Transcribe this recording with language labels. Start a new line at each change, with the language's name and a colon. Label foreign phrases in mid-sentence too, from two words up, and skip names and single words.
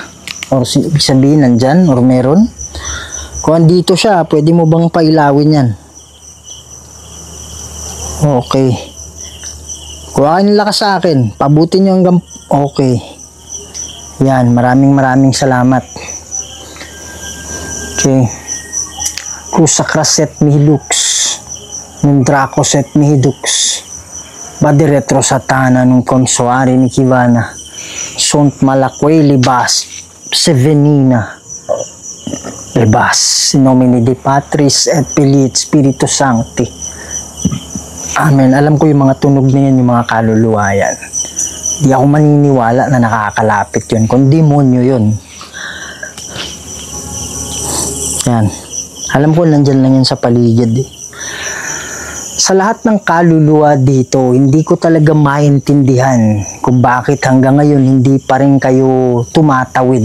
Filipino: Or ibig sabihin nandyan or meron. Kung andito siya, pwede mo bang pailawin yan? Okay. Kuha kayo ng lakas sa akin. Pabutin nyo hanggang... Okay. Yan, maraming salamat. Okay. Kusakra set mihilux. Nundrako set mihidux. Badi retro satana nung konsuari ni Kivana. Sont malakwe libas. Sevenina. Libas.
Latin: In nomine de Patris et Filii et Spiritus Sancti. Amen.
Filipino: Alam ko yung mga tunog na yan, yung mga kaluluwa yan. Di ako maniniwala na nakakalapit yun. Kung demonyo yun. Yan. Alam ko nandyan lang yan sa paligid eh. Sa lahat ng kaluluwa dito, hindi ko talaga maintindihan kung bakit hanggang ngayon hindi pa rin kayo tumatawid.